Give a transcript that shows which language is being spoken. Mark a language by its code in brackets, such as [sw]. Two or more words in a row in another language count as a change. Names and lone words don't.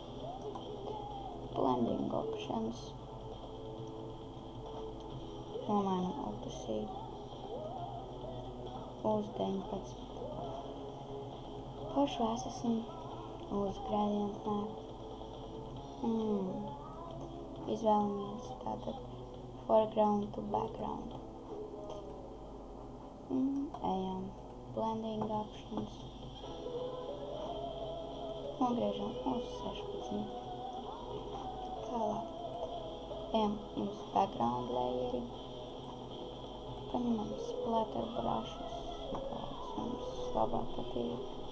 [en] Blending options. [lv] Nomainam opacity uz 19. Pašu Assassin uz [en] gradient mapu. [lv] Izvēlamies tātad [en] foreground to background. [lv] Ejam [en] blending options. [lv] Nogriežam uz 16. Tālāk. Ejam uz background layeri. Paņemam [en] splatter brushus, [lv] kāds mums labāk patīk.